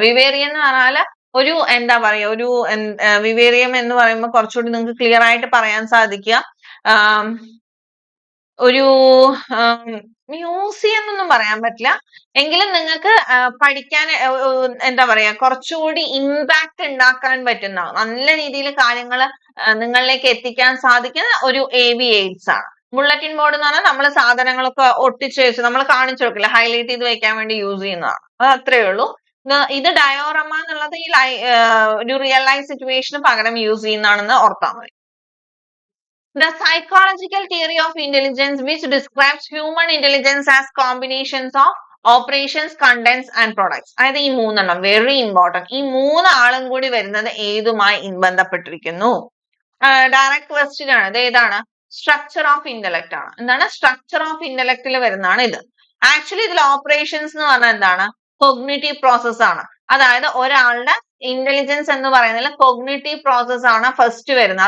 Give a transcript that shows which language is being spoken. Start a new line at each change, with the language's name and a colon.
Malayalam: വിവേറിയം എന്ന് പറഞ്ഞാല് ഒരു എന്താ പറയാ, വിവേറിയം എന്ന് പറയുമ്പോൾ കുറച്ചുകൂടി നിങ്ങൾക്ക് ക്ലിയർ ആയിട്ട് പറയാൻ സാധിക്കുക, ഒരു മ്യൂസിയം എന്നൊന്നും പറയാൻ പറ്റില്ല, എങ്കിലും നിങ്ങൾക്ക് പഠിക്കാൻ എന്താ പറയാ, കുറച്ചുകൂടി ഇമ്പാക്ട് ഉണ്ടാക്കാൻ പറ്റുന്ന, നല്ല രീതിയിൽ കാര്യങ്ങൾ നിങ്ങളിലേക്ക് എത്തിക്കാൻ സാധിക്കുന്ന ഒരു AV എയ്ഡ്സ് ആണ്. ബുള്ളറ്റിൻ ബോർഡ് എന്ന് പറഞ്ഞാൽ നമ്മൾ സാധനങ്ങളൊക്കെ ഒട്ടിച്ച് വെച്ച് നമ്മൾ കാണിച്ചു കൊടുക്കില്ല, ഹൈലൈറ്റ് ചെയ്ത് വെക്കാൻ വേണ്ടി യൂസ് ചെയ്യുന്നതാണ്. അത് അത്രേ ഉള്ളൂ. ഇത് ഡയോറമ എന്നുള്ളത് ഈ ഒരു റിയൽ ലൈഫ് സിറ്റുവേഷന് പകരം യൂസ് ചെയ്യുന്നതാണെന്ന് ഓർത്താൽ മതി.
English: The psychological theory of intelligence which describes human intelligence as combinations of operations, contents and products.
Malayalam: അതായത് ഈ 3 എണ്ണം വെരി ഇമ്പോർട്ടന്റ്. ഈ 3 ആളും കൂടി വരുന്നത് ഏതുമായി ബന്ധപ്പെട്ടിരിക്കുന്നു? ഡയറക്റ്റ് ക്വസ്റ്റ്യൻ ആണ്. ഇത് ഏതാണ്? സ്ട്രക്ചർ ഓഫ് ഇന്റലക്ട് ആണ്. എന്താണ് സ്ട്രക്ചർ ഓഫ് ഇന്റലക്റ്റിൽ വരുന്നതാണ് ഇത്. ആക്ച്വലി ഇതിൽ ഓപ്പറേഷൻസ് എന്ന് പറഞ്ഞാൽ എന്താണ് കോഗ്നിറ്റീവ് പ്രോസസ് ആണ്. അതായത് ഒരാളുടെ ഇന്റലിജൻസ് എന്ന് പറയുന്നതിൽ കോഗ്നിറ്റീവ് പ്രോസസ് ആണ് ഫസ്റ്റ് വരുന്നത്.